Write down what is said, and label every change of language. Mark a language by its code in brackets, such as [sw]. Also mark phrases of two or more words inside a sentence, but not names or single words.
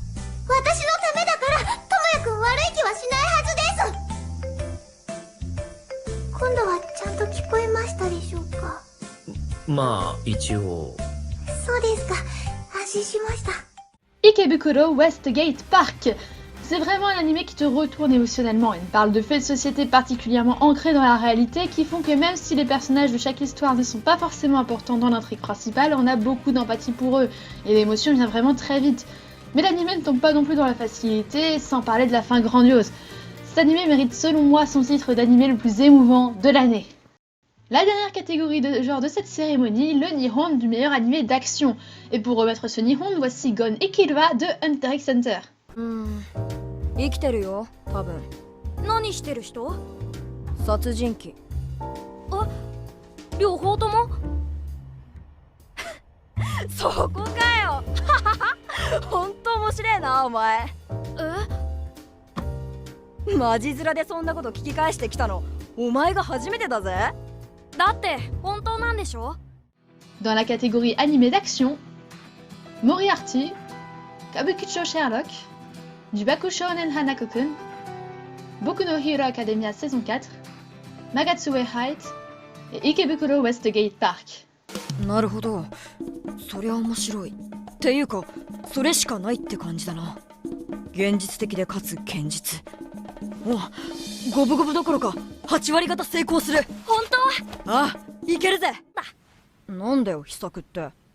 [ja] 私のためだから、ともやくん悪い気はしないはずです。今度はちゃんと聞こえましたでしょうか？まあ、一応。そうですか。安心しました。 [fr] Ikebukuro Westgate Park. C'est vraiment un animé qui te retourne émotionnellement. Il parle de faits de société particulièrement ancrés dans la réalité qui font que même si les personnages de chaque histoire ne sont pas forcément importants dans l'intrigue principale, on a beaucoup d'empathie pour eux et l'émotion vient vraiment très vite. Mais l'animé ne tombe pas non plus dans la facilité, sans parler de la fin grandiose. Cet animé mérite selon moi son titre d'animé le plus émouvant de l'année. La dernière catégorie de genre de cette cérémonie, le Nihon du meilleur animé d'action. Et pour remettre ce Nihon, voici Gon Ikilwa de Hunter x Hunter. [ja] 生きてるよ、多分。何してる人？殺人鬼。あ、両方とも？そこかよ。ほんと面白えな、お前。マジ面でそんなこと聞き返してきたの、お前が初めてだぜ。だって本当なんでしょ？ [fr] Dans la catégorie animé d'action, Moriarty, Kabukicho Sherlock, du Bakushounen Hanako-kun, Boku no Hero Academia saison 4, Magatsue Height et Ikebukuro Westgate Park. [ja] なるほど、そりゃ面白い。っていうか、それしかないって感じだな。現実的でかつ堅実。お、五分五分どころか8割方成功する。本当？ああ、いけるぜ。なんだよ、秘策って。